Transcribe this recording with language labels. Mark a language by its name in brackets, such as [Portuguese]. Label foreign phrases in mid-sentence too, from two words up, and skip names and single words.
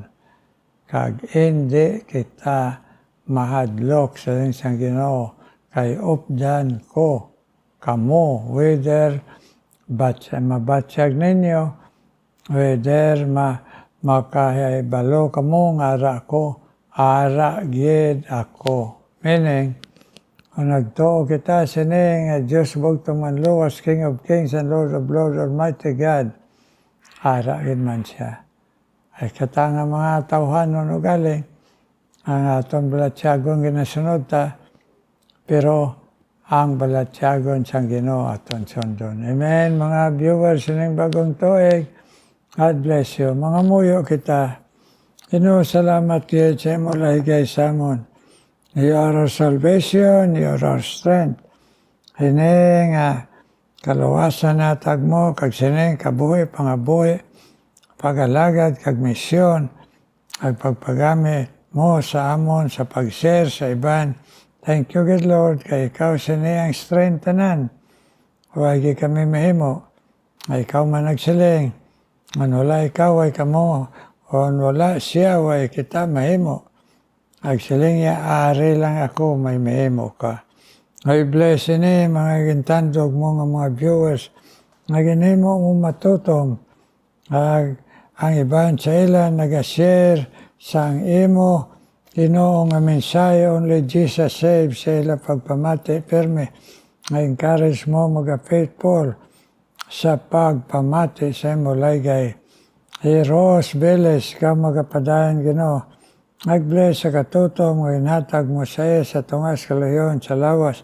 [Hiligaynon] Kag hindi kita mahadlok sa Ginoo, kay updan ko kamo, whether mabatsyag ninyo, whether makahibalo kamo nga ara gid ako. Meaning, kung nagtuo kita sining Diyos bugtong manluwas, [English] King of Kings and Lord of Lords, Almighty God, [Hiligaynon] ara gid man siya. Ay katanga mga tawhan no galing, ang atong balatyagon ginasunod ta, pero ang balatyagon sang Ginoo aton sundon. Amen, mga viewers sining bagong tuig. [English] God bless you. [Hiligaynon] Mga muyo kita. Ginoo, salamat kayo sa imo lahi samon. [English] You are our salvation, you are our strength. [Hiligaynon] Hining kaluwasan na tagmo, kag sining kabuhi, pangabuhi, pagalagad, kag misyon, kag pagpagamit mo sa amon, sa pag-share sa iban. [English] Thank you, good Lord, [Hiligaynon] kay ikaw siniyang strength tanan. Huwag kami mahimo, ay ikaw man nagsiling. Kung wala ikaw, ay kamo. Kung wala siya, ay kita mahimo. Agsiling niya, ari lang ako, may mahimo ka. I bless ini, mga gintandog mo, mga viewers, na ginimo mo matutom. Ang iban sa ila nag-share sang imo Ginoo nga mensahe [English] only Jesus save [Hiligaynon] sa ila pagpamati perme nga encourage mo mga-faithful sa pagpamati sa imo laygay. Rose Veles ka magapadayon Ginoo. Nag-bless sa katutom nga inhatag mo sa iya sa tungas kalayon sa lawas.